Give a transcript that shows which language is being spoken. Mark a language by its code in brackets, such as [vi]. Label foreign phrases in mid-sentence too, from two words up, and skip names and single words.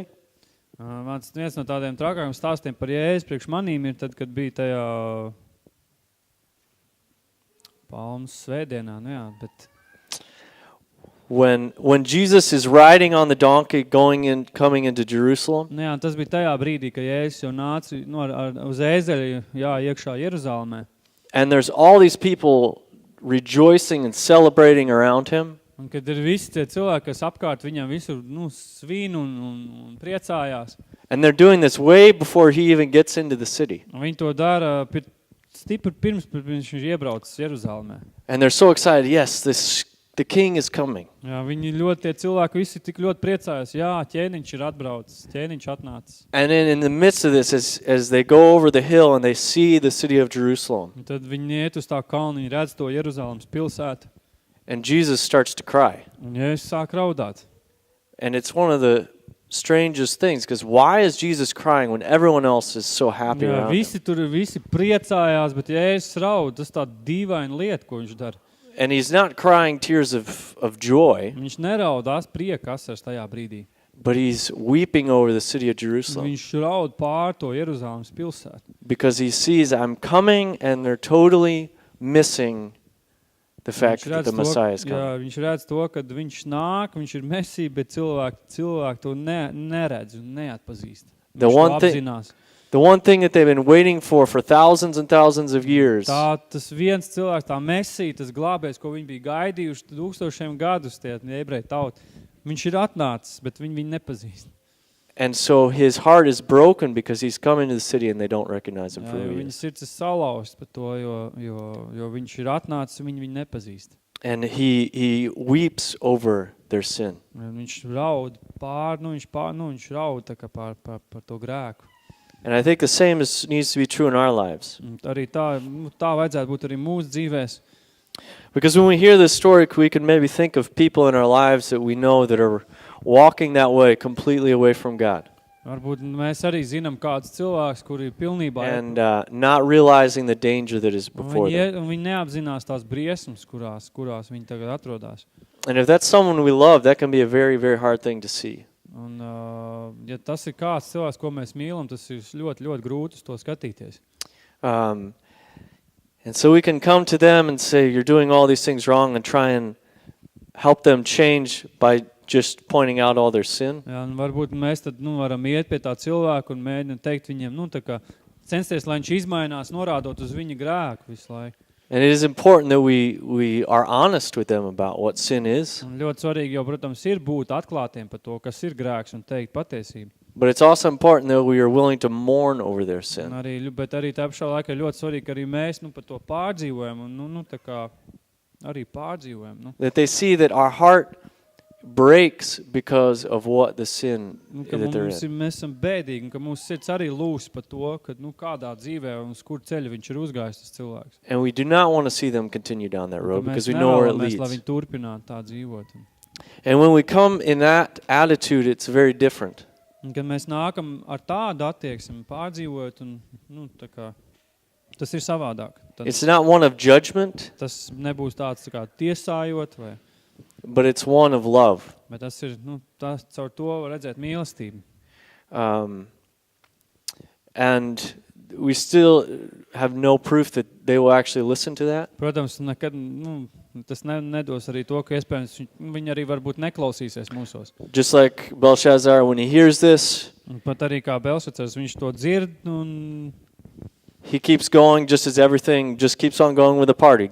[lv] Viens no tādiem trakākiem stāstiem par Jēzus priekš manīm ir tad, kad bija tajā Palmas svētdienā, bet [en] When Jesus is riding on the donkey coming into Jerusalem. [lv] Jā, tas bija tajā brīdī, ka Jēzus jau nāca uz ēzeļa, iekšā Jeruzalemē. [en] And there's all these people rejoicing and celebrating around him. [lv] Un kad ir visi tie cilvēki, kas apkārt viņam visur svin un priecājās. [en] And they're doing this way before he even gets into the city. [lv] Un viņi to dara stipri pirms viņš iebrauc Jeruzalemē. [en] And they're so excited, yes, the king is coming. [lv] Jā, viņi tie cilvēki visi tik ļoti priecājas. Jā, ķēniņš ir atbraucis, ķēniņš atnācis. [en] And then in the midst of this, as they go over the hill and they see the city of Jerusalem. [lv] Un tad viņi iet uz tā kalnu, viņi redz to Jeruzalemes pilsētu. [en] And Jesus starts to cry. [lv] Un Jēzus sāk raudāt. [en] And it's one of the strangest things, because why is Jesus crying when everyone else is so happy around him? [lv] Visi priecājās, bet Jēzus raud, tas tā dīvaina lieta, ko viņš dara. [en] And he's not crying tears of joy. [lv] Viņš neraudās prieka asars tajā brīdī. [en] But he's weeping over the city of Jerusalem [lv] Viņš raud pār to Jeruzalemes pilsētu. [en] because he sees I'm coming and they're totally missing the fact that the Messiah is coming. [lv] Jā, viņš redz to, kad viņš nāk, viņš ir Mesija, bet cilvēki to neredz un neatpazīst. [en] The [lv] Viņš [en] one [lv] to [en] thing- [lv] apzinās. [en] The one thing that they've been waiting for thousands and thousands of years [lv] Tas viens cilvēks, tā Mesija, tas glābējs, ko viņi bija gaidījuši tūkstošiem gadus, tie ebreju tauti, viņš ir atnācis, bet viņi nepazīst. [en] and so his heart is broken because he's come into the city and they don't recognize him [lv] Jā, [en] for who [lv] jo [en] he [lv] viņa [en] is. [lv] sirds ir salauzta par to, jo viņš ir atnācis un viņi nepazīst. [en] And he weeps over their sin. [lv] Un viņš raud viņš raud tā kā par to grēku. [en] And I think the same needs to be true in our lives. [lv] Un arī tā vajadzētu būt arī mūsu dzīvēs. [en] Because when we hear this story, we can maybe think of people in our lives that we know that are walking that way, completely away from God. [lv] Varbūt mēs arī zinām kādus cilvēkus, kuri pilnībā [en] And not realizing the danger that is before them. [lv] un viņi neapzinās tās briesmas, kurās viņi tagad atrodas. [en] And if that's someone we love, that can be a very, very hard thing to see. [lv] Un, ja tas ir kāds cilvēks, ko mēs mīlam, tas ir ļoti, ļoti grūti uz to skatīties. [en] And so we can come to them and say, you're doing all these things wrong, and try and help them change by just pointing out all their sin. [lv] Jā, un varbūt mēs tad varam iet pie tā cilvēku un mēģināt teikt viņiem, tā kā censties, lai viņš izmainās, norādot uz viņa grēku visu laiku. [en] And it is important that we are honest with them about what sin is. [lv] Un ļoti svarīgi jau, protams, ir būt atklātiem par to, kas ir grēks un teikt patiesību. [en] But it's also important that we are willing to mourn over their sin. [lv] Bet arī tā pašā laikā ir ļoti svarīgi, ka arī mēs par to pārdzīvojam un tā kā arī pārdzīvojam. [en] That they see that our heart breaks because of what the sin that they're in. [lv] Mēs esam bēdīgi un ka mūsu sirds arī lūs par to, ka kādā dzīvē un uz kur ceļa viņš ir uzgājis tas cilvēks. [en] And we do not want to see them continue down that road because we know where it leads. [lv] Lai viņi turpinātu tā dzīvot. [en] And when we come in that attitude, it's very different. [lv] Un kad mēs nākam ar tādu attieksmi pārdzīvot un tā kā tas ir savādāk. [en] It's not one of judgment, [lv] Tas nebūs tāds tā kā tiesājot vai [en] but it's one of love. [lv] bet tas ir tas caur to var redzēt mīlestību. [en] And we still have no proof that they will actually listen to that. [lv] Protams, nekad tas nedos arī to, ka iespējams viņi arī varbūt neklausīsies mūsos. [en] Just like Belshazzar, when he hears this, [lv] Un pat arī kā Belshazzars, viņš to dzird un [en] he keeps going just as everything just keeps on going with the party.